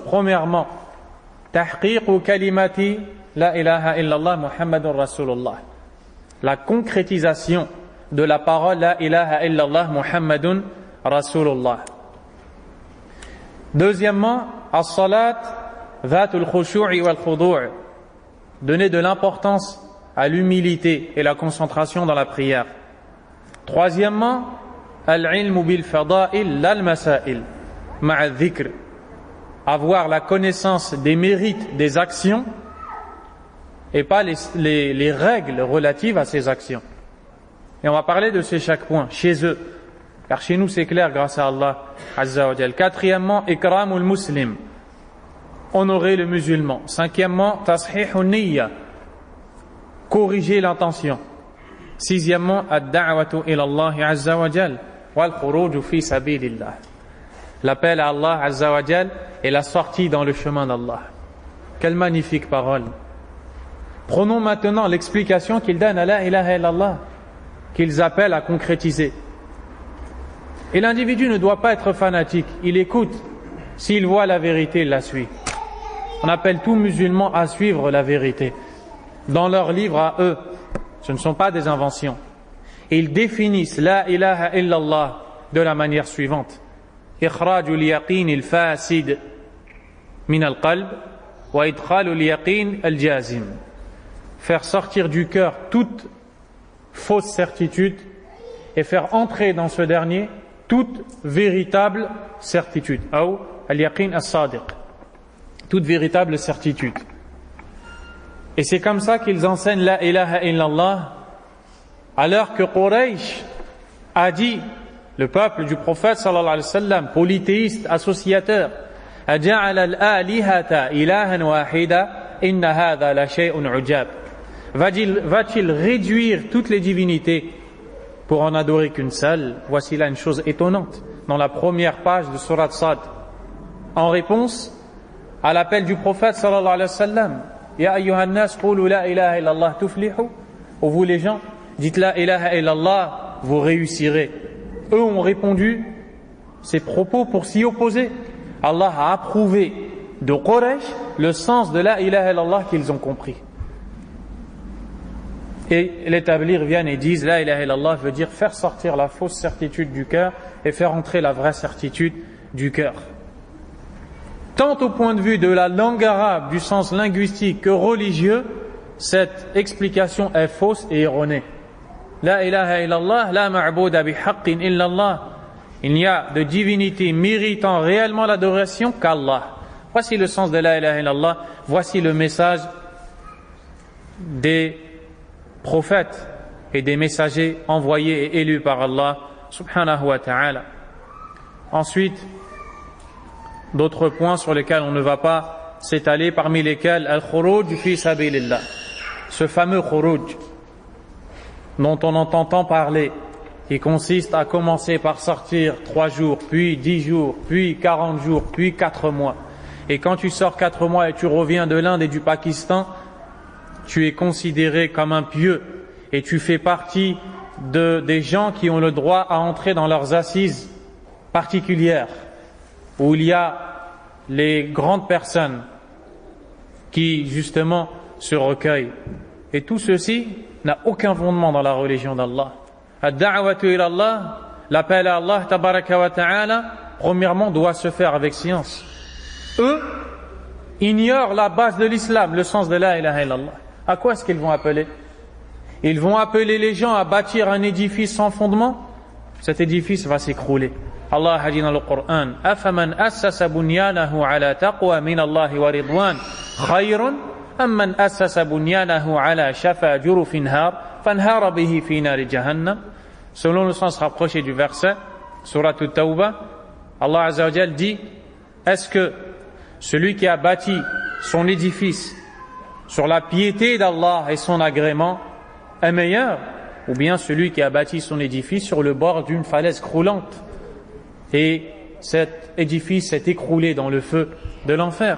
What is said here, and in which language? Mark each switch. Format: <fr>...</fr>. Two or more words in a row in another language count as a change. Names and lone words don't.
<ar>Premièrement, تحقيق كلمة لا إله إلا الله محمد رسول الله,</ar> <fr>la concrétisation de la parole</fr> <ar>لا إله إلا الله محمد رسول الله. Deuxièmement, الصلاة ذات الخشوع والخضوع',</ar> <fr>donner de l'importance à l'humilité et la concentration dans la prière. Troisièmement,</fr> <ar>العلم بالفضائل لا المسائل مع الذكر,</ar> <fr>avoir la connaissance des mérites des actions et pas les règles relatives à ces actions. Et on va parler de ces chaque point chez eux, car chez nous c'est clair grâce à Allah</fr> <ar>عز وجل.</ar> <fr>Quatrièmement,</fr> <ar>إكرام المسلم,</ar> <fr>honorer le musulman. Cinquièmement,</fr> <ar>تصحيح النية,</ar> <fr>corriger l'intention. Sixièmement,</fr> <ar>الدعوة إلى الله عز وجل والخروج في سبيل الله,</ar> <fr>l'appel à Allah</fr> <ar>عز وجل</ar> <fr>et la sortie dans le chemin d'Allah. Quelle magnifique parole. Prenons maintenant l'explication qu'ils donnent à</fr> <ar>لا إله إلا الله,</ar> <fr>qu'ils appellent à concrétiser. Et l'individu ne doit pas être fanatique, il écoute. S'il voit la vérité, il la suit. On appelle tout musulman à suivre la vérité. Dans leurs livres à eux, ce ne sont pas des inventions. Et ils définissent</fr> <ar>لا إله إلا الله</ar> <fr>de la manière suivante.</fr> <ar>إخراج اليقين الفاسد من القلب وإدخال اليقين الجازم,</ar> <fr>faire sortir du cœur toute fausse certitude et faire entrer dans ce dernier toute véritable certitude, ou</fr> <ar>اليقين الصادق,</ar> <fr>toute véritable certitude. Et c'est comme ça qu'ils enseignent</fr> <ar>لا إله إلا الله,</ar> <fr>alors que Quraysh a dit, le peuple du prophète</fr> <ar>صلى الله عليه وسلم,</ar> <fr>polythéiste, associateur,</fr> <ar>أجعل الآلهة إلها واحدا إن هذا لشيء عجاب,</ar> <fr>va-t-il réduire toutes les divinités pour en adorer qu'une seule? Voici là une chose étonnante dans la première page de Surat Sad, en réponse à l'appel du prophète</fr> <ar>صلى الله عليه وسلم, يا أيها الناس قولوا لا إله إلا الله تفلحوا,</ar> <fr>ô vous les gens, dites</fr> <ar>لا إله إلا الله,</ar> <fr>vous réussirez. Eux ont répondu ces propos pour s'y opposer. Allah a approuvé de Quraysh le sens de</fr> <ar>لا إله إلا الله</ar> <fr>qu'ils ont compris. Et les tablighs viennent et disent</fr> <ar>لا إله إلا الله</ar> <fr>veut dire faire sortir la fausse certitude du cœur et faire entrer la vraie certitude du cœur. Tant au point de vue de la langue arabe, du sens linguistique que religieux, cette explication est fausse et erronée.</fr> <ar>لا إله إلا الله، لا معبود بحق إلا الله.</ar> <fr>Il n'y a de divinité méritant réellement l'adoration qu'Allah. Voici le sens de</fr> <ar>لا إله إلا الله.</ar> <fr>Voici le message des prophètes et des messagers envoyés et élus par Allah</fr> <ar>سبحانه وتعالى.</ar> <fr>Ensuite, d'autres points sur lesquels on ne va pas s'étaler, parmi lesquels</fr> <ar>الخروج في سبيل الله,</ar> <fr>ce fameux khuruj dont on entend tant parler, qui consiste à commencer par sortir 3 jours, puis 10 jours, puis 40 jours, puis 4 mois. Et quand tu sors 4 mois et tu reviens de l'Inde et du Pakistan, tu es considéré comme un pieux et tu fais partie des gens qui ont le droit à entrer dans leurs assises particulières, où il y a les grandes personnes qui justement se recueillent. Et tout ceci n'a aucun fondement dans la religion d'Allah.</fr> <ar>الدعوة إلى الله,</ar> <fr>l'appel à Allah</fr> <ar>تبارك وتعالى,</ar> <fr>premièrement doit se faire avec science. Eux ignorent la base de l'islam, le sens de</fr> <ar>لا إله إلا الله.</ar> <fr>À quoi est-ce qu'ils vont appeler? Ils vont appeler les gens à bâtir un édifice sans fondement. Cet édifice va s'écrouler. Allah a dit dans le Coran,</fr> <ar>أفمن أسس بنيانه على تقوى من الله ورضوان خير أَمَّنْ أَسَّسَ بُنْيَانَهُ عَلَى شَفَا جُرُفٍ هَارٍ فَانْهَارَ بِهِ فِي نَارِ جَهَنَّمَ.</ar> <fr>Selon le sens rapproché du verset, Surat At-Tawbah, Allah</fr> <ar>عز وجل</ar> <fr>dit: est-ce que celui qui a bâti son édifice sur la piété d'Allah et son agrément est meilleur, ou bien celui qui a bâti son édifice sur le bord d'une falaise croulante et cet édifice s'est écroulé dans le feu de l'enfer?</fr>